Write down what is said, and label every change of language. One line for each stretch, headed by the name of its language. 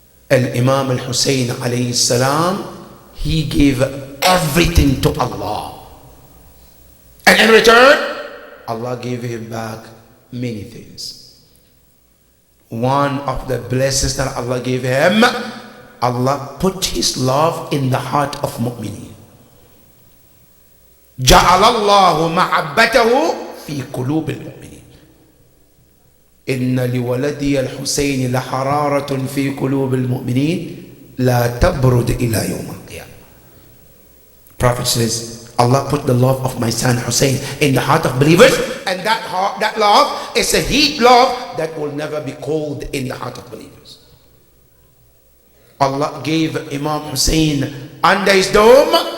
English: And Imam al-Husayn alayhi salam, he gave everything to Allah. And in return, Allah gave him back many things. One of the blessings that Allah gave him, Allah put his love in the heart of mu'mineen.
Arabic: جعل الله محبته في قلوب المؤمنين. إن لولدي الحسين لحرارة في قلوب المؤمنين لا تبرد إلى يوم القيامة.
English: Prophet says, Allah put the love of my son Hussein in the heart of believers, and that love is a heat love that will never be cold in the heart of believers. Allah gave Imam Hussein under his dome.